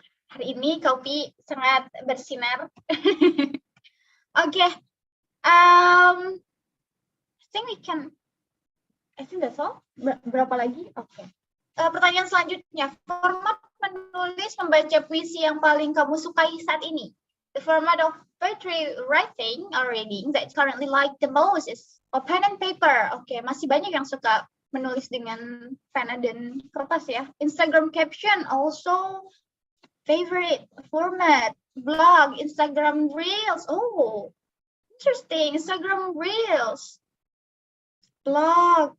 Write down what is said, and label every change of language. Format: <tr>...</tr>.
<id>Hari ini Kak Upi sangat bersinar. Oke,</id> <en>I think that's all.</en> <id>Berapa lagi? Oke. Pertanyaan selanjutnya, format menulis membaca puisi yang paling kamu sukai saat ini.</id> <en>The format of poetry writing or reading that currently like the most is pen and paper.</en> <id>Oke, masih banyak yang suka menulis dengan pena dan kertas ya.</id> <en>Instagram caption also favorite format. Blog, Instagram Reels. Oh, interesting. Instagram Reels. Blog.</en>